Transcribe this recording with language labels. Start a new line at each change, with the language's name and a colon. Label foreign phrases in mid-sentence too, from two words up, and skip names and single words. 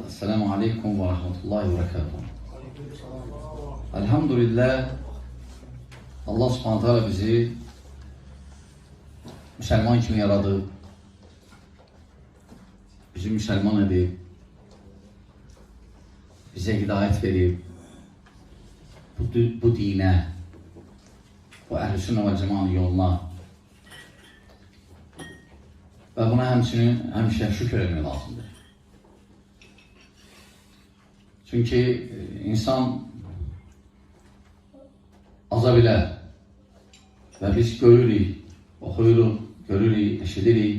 Arabic: السلام عليكم ورحمة الله وبركاته.
Azerbaijani: Elhamdülillah
Arabic: الله سبحانه وتعالى
Azerbaijani: bizi Müslüman kimi yaradı.
Turkish: Bizi Müslüman edip bize hidayet verip
Azerbaijani: bu dine, bu Əhl-i Sünnə və Cəmaətin yoluna və buna həmişə şükür etmək lazımdır. Çünki insan aza bilər və biz görürük, oxuyuruq, görürük, eşidirik.